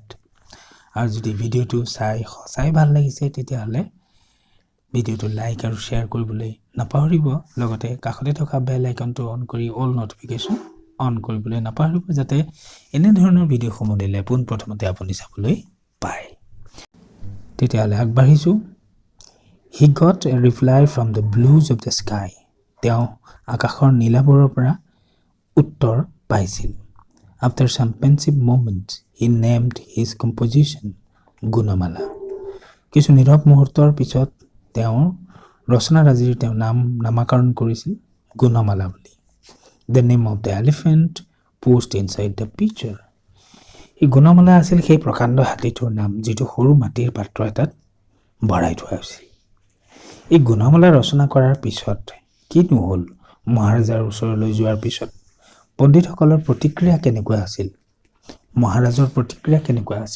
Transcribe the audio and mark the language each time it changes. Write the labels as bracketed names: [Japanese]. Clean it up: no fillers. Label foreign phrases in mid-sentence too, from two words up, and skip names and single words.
[Assamese] আৰু যদি ভিডিঅ'টো সঁচাই ভাল লাগিছে তেতিয়াহ'লে ভিডিঅ'টো লাইক আৰু শ্বেয়াৰ কৰিবলৈ নাপাহৰিব। লগতে কাষতে থকা বেল আইকনটো অন কৰি [English] all notification on [Assamese] কৰিবলৈ নাপাহৰিব যাতে এনেধৰণৰ ভিডিঅ'সমূহ দিলে পোনপ্ৰথমতে আপুনি চাবলৈ পায়। তেতিয়াহ'লে আগবাঢ়িছোঁ। [English] He got a reply from the blues of the sky. [Assamese] তেওঁ আকাশৰ নীলাভৰ পৰা উত্তৰ পাইছিল। [English] After some pensive moments, he named his composition গুণমালা। [Assamese] কিছু নীৰৱ মুহূৰ্তৰ পিছত তেওঁৰ ৰচনাৰাজিৰ তেওঁ নামাকৰণ কৰিছিল গুণমালা বুলি। [English] The name of the elephant posed inside the picture. [Assamese] এই গুণমালা আছিল সেই প্ৰকাণ্ড হাতীটোৰ নাম যিটো সৰু মাটিৰ পাত্ৰ এটাত ভৰাই থোৱা হৈছিল। এই গুণমালা ৰচনা কৰাৰ পিছত কিনো হ'ল? মহাৰাজাৰ ওচৰলৈ যোৱাৰ পিছত পণ্ডিতসকলৰ প্ৰতিক্ৰিয়া কেনেকুৱা আছিল? মহাৰাজৰ প্ৰতিক্ৰিয়া কেনেকুৱা আছিল?